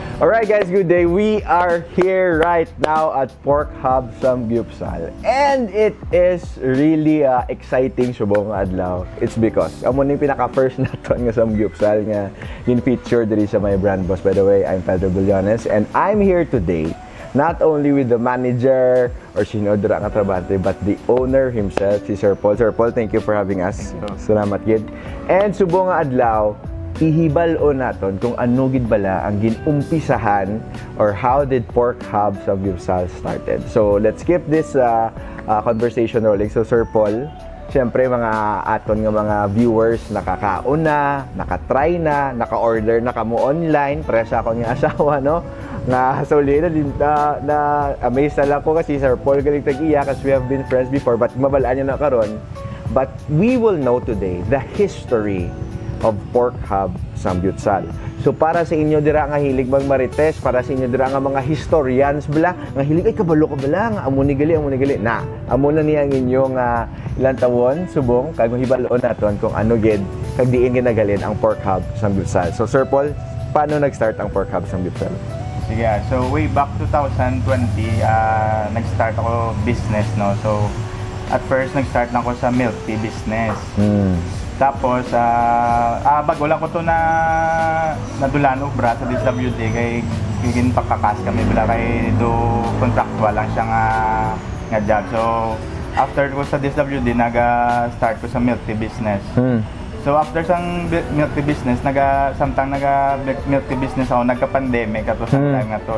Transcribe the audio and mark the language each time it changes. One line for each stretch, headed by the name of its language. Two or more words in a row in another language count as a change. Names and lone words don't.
English: Alright guys, good day. We are here right now at Pork Hub Samgyupsal. And it is really exciting
Hiligaynon: subong nga adlaw.
English: It's because
Hiligaynon: amo ni pinaka-first naton nga Samgyupsal nga in-feature diri sa
English: my brand boss. By the way, I'm Pedro Bullones and I'm here today not only with the manager or
Hiligaynon: sino dira nga trabante
English: but the owner himself, si Sir Paul. Sir Paul, thank you for having us.
Hiligaynon: Salamat gid. And subong nga adlaw, ihibal-o naton kung ano gid bala ang ginumpisahan or
English: how did Pork Hub Samgyupsal started. So let's keep this conversation rolling.
Hiligaynon: So Sir Paul, siyempre mga aton nga mga viewers nakakaon na, nakatry na, naka-order na kamo online, para sa akong asawa, no? Nga suli na amazed na lang ko kasi Sir Paul galing tag-iya kasi
English: we have been friends before but
Hiligaynon: mabalaan niya na karon.
English: But we will know today the history of Pork Hub Samgyupsal.
Hiligaynon: So para sa inyo dira nga hilig magmarites, para sa inyo dira nga mga historians bala, nga hilig ay kabalo ka bala nga amo ni gali na. Amo na niya ang inyong ilang tawon subong kag mahibal-on naton kung ano gid kag diin ginagalin ang Pork Hub Samgyupsal.
Filipino: So Sir Paul, paano nag-start ang Pork Hub Samgyupsal? Sige,
English: so way back 2020,
Filipino: nag-start ako business, no.
English: So at first
Filipino: nag-start lang ako sa
English: milk tea business.
Hiligaynon: Tapos, bago lang ko to na nadulan obra sa DSWD kay gigin pagkakas kami bila kay do contractual lang siya nga job.
Filipino: So, after ko sa DSWD, nag-start ko sa
English: milk tea business.
Hiligaynon: So, after sang
English: milk tea business,
Hiligaynon: samtang
English: milk tea business
Hiligaynon: ako, nagka-pandemic ato sa time nga to.